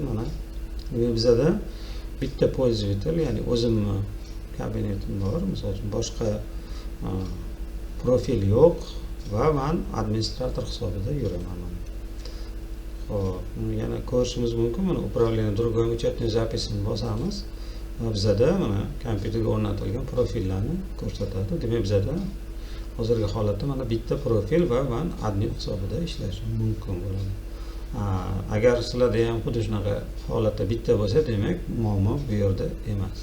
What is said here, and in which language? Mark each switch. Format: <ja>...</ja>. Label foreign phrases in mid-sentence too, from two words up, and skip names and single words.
<uz>Mana bizda bitta pользователь, ya'ni o'zimni kabinetim bor. Misol uchun boshqa profil yo'q va men administrator hisobida yuraman. Xo'p, yana ko'rishimiz mumkin. Mana</uz> <ru>управление другой учетной</ru> <uz>записini bosamiz va bizda mana kompyuterga o'rnatilgan profillarni ko'rsatadi. Demak, bizda hozirgi holatda mana bitta profil va men admin hisobida ishlashim mumkin bo'ladi. Agar sizlarda ham xuddi shunaqa holatda bitta bo'lsa, demak muammo bu yerda emas.</uz>